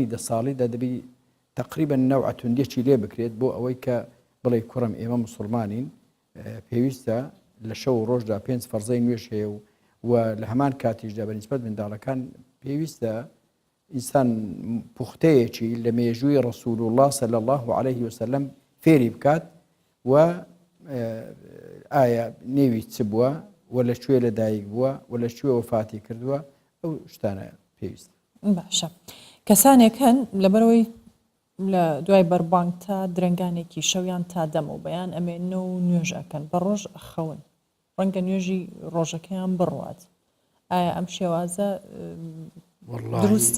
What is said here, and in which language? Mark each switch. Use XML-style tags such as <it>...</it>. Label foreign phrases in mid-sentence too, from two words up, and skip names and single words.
<ckb>10 ساڵیدا دەبی تقریبا نەوع توندێکی لێ بکرێت بۆ ئەوەی کە بڵێ کوڕم ئێمە موسڵمانین پێویستە لە شەو ڕۆژدا 5 فەرزەی نوێژ هەیە و لە هەمان کاتیشدا بەنسبەت منداڵەکان پێویستە ئینسان پوختەیەکی لە مێژووی ڕەسوول الله</ckb> <ar>صلی الله عليه وسلم</ar> <ckb>فێری بکات و ئایا نێوی چ بووە و لە کوێ لەدایک بووە و لە کوێ وەفاتی کردووە ئەو شتانە پێویست باشە کەسانێک هەن لەبەرەوەی لە دوای بەربانگ تا درنگانێکی شەویان تا دەمە و بەیان ئەمێنە و نوێژەکەن بە ڕۆژ ئەخەون ڕەنگە نوێژی ڕۆژەکەیان بڕوات ئایا ئەم شێوازە دروستە؟</ckb>